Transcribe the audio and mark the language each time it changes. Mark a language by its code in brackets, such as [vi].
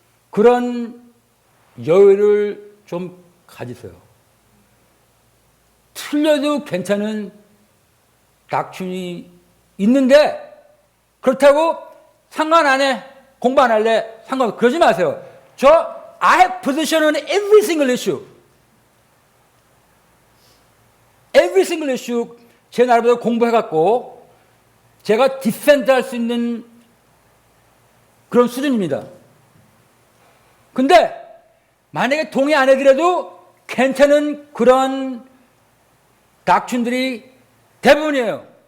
[ko] 그런 여유를 좀 가지세요. 틀려도 괜찮은 닥춘이 있는데 그렇다고 상관 안 해, 공부 안 할래, 상관 그러지 마세요. [en] I have position on every single issue. every single issue [ko] 제 나름대로 공부해갖고 제가 디펜드 할 수 있는 그런 수준입니다. 근데 만약에 동의 안 해드려도 괜찮은 그런 닥춘들이 대부분이에요.